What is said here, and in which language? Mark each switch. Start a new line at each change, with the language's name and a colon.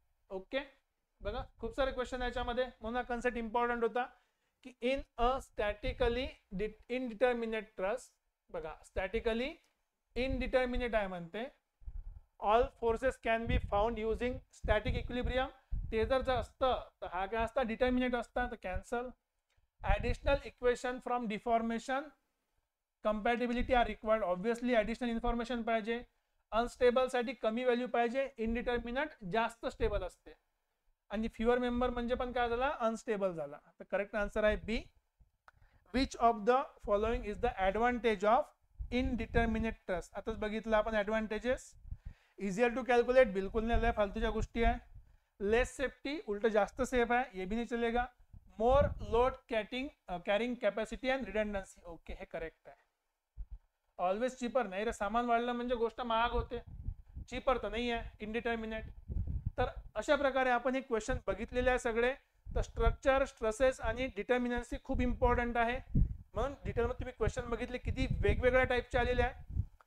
Marathi: Okay, बघा खूप सारे क्वेश्चन याच्यामध्ये, म्हणून हा कन्सेप्ट इम्पॉर्टंट होता की
English: In a statically indeterminate truss.
Marathi: बघा
English: statically indeterminate
Marathi: आहे म्हणते,
English: All forces can be found using static equilibrium.
Marathi: ते जर असतं तर हा काय असता, डिटर्मिनेट असता, तर cancel.
English: Additional equation from deformation compatibility are required.
Marathi: Obviously additional information पाहिजे. अनस्टेबल साठी कमी व्हॅल्यू पाहिजे, इनडिटर्मिनेट जास्त स्टेबल असते. आणि फ्युअर मेंबर म्हणजे पण काय झाला, अनस्टेबल झाला. तर करेक्ट आन्सर आहे बी.
English: Which of the following is the advantage of indeterminate truss.
Marathi: आताच बघितलं आपण ऍडव्हान्टेजेस.
English: easier to calculate,
Marathi: बिलकुल नाही आलाय, फालतूच्या गोष्टी आहे.
English: less safety,
Marathi: उलट जास्त
English: safe
Hindi: है, ये भी नहीं चलेगा.
English: More load carrying capacity and redundancy.
Marathi: Okay, हे करेक्ट आहे. ऑलवेज चीपर नाही रे, सामान वाढलं म्हणजे गोष्ट महाग होते, चीपर तर नाही आहे इनडिटर्मिनेट. तर अशा प्रकारे आपण हे क्वेश्चन बघितलेले आहे सगळे. तर स्ट्रक्चर, स्ट्रेसेस आणि डिटर्मिनन्सी खूप इम्पॉर्टंट आहे. म्हणून डिटेलमध्ये तुम्ही क्वेश्चन बघितले, किती वेगवेगळ्या टाईपचे आलेले आहे.